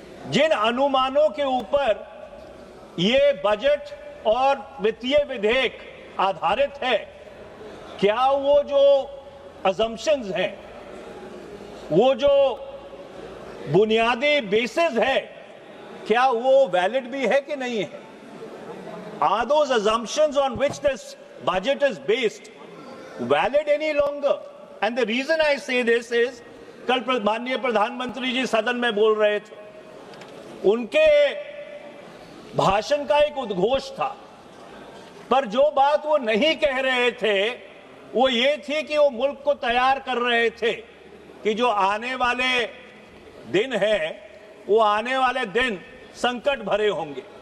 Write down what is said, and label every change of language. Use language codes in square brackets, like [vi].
[hi] जिन अनुमानों के ऊपर ये बजट और वित्तीय विधेयक आधारित है, क्या वो जो अजम्पशंस हैं, वो जो बुनियादी बेसिस है, क्या वो वैलिड भी है कि नहीं है? [en] Are those assumptions on which this budget is based valid any longer? And the reason I say this is, [hi] कल माननीय प्रधानमंत्री जी सदन में बोल रहे थे, उनके भाषण का एक उद्घोष था, पर जो बात वो नहीं कह रहे थे वो ये थी कि वो मुल्क को तैयार कर रहे थे कि जो आने वाले दिन है वो आने वाले दिन संकट भरे होंगे।